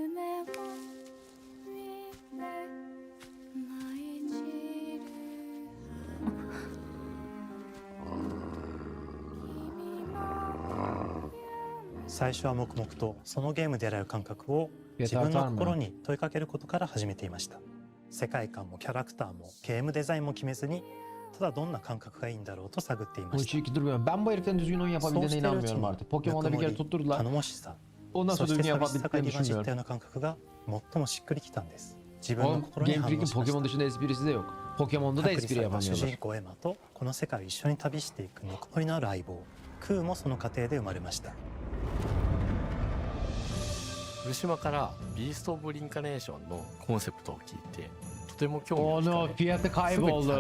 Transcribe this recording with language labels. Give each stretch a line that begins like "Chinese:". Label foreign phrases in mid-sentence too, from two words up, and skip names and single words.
Japanese: 最初は黙々とそのゲームで得られる感覚を自分の心に問いかけることから始めていました。世界観もキャラクターもゲームデザインも決めずにただどんな感覚がいいんだろうと探っていま
Turkish: Bu
Japanese: した。
Turkish: iki durmuyor. Ben bu heriflerin düzgün oyun
Japanese: そう
Turkish: yapabildiğine
Japanese: しているうち
Turkish: inanmıyorum
Japanese: に
Turkish: artık. Pokemon'da bir kere
Japanese: ぬくもり
Turkish: tutturdular.
Japanese: 頼もしさ
Turkish: Ondan
Japanese: そ
Turkish: sonra
Japanese: して
Turkish: düzgün
Japanese: 寂しさが
Turkish: yapabildiklerini
Japanese: 入り混じった
Turkish: düşünmüyorum.
Japanese: ような感覚が最もしっくりきたんです。自分の
Turkish: Oğlum
Japanese: 心に
Turkish: Game
Japanese: 反応
Turkish: Freak'in
Japanese: しまし
Turkish: Pokemon
Japanese: た。
Turkish: dışında esprisi de yok. Pokemon'da da
Japanese: 隔離
Turkish: espri
Japanese: された主
Turkish: yapamıyorlar.
Japanese: 人公エマとこの世界を一緒に旅していくぬくもりのある相棒クーもその過程で生まれました。古島からビースト・オブ・リンカネーションのコンセプトを聞いてとても興味を
Turkish: Onu
Japanese: 惹かれ
Turkish: fiyatı
Japanese: すぐに参
Turkish: kayboldu.